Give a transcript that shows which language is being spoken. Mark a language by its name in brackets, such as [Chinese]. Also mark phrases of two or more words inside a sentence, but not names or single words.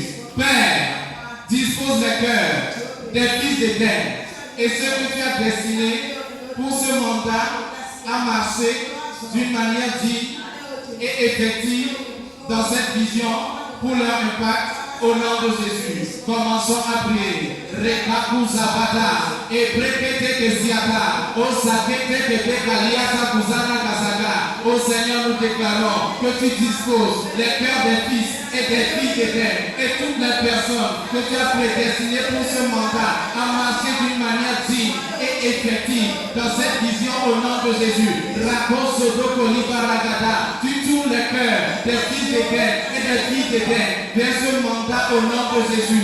[French] Père, dispose les cœurs des fils d'Éden et ceux que tu as destinés pour ce mandat à marcher d'une manière digne et effective dans cette vision pour leur impact au nom de Jésus. Commençons à prier. Rekakuzabata et Brekete Kesiata. O Sakete Kete Kaliata Kuzana Kazaga. Ô Seigneur, nous déclarons que tu disposes les cœurs des fils et des filles d'Éden et toutes les personnes que tu as prédestinées pour ce mandat à marcher d'une manière digne et effective dans cette vision au nom de Jésus. Tu tournes les cœurs des fils d'Éden et des filles d'Éden vers ce mandat au nom de Jésus.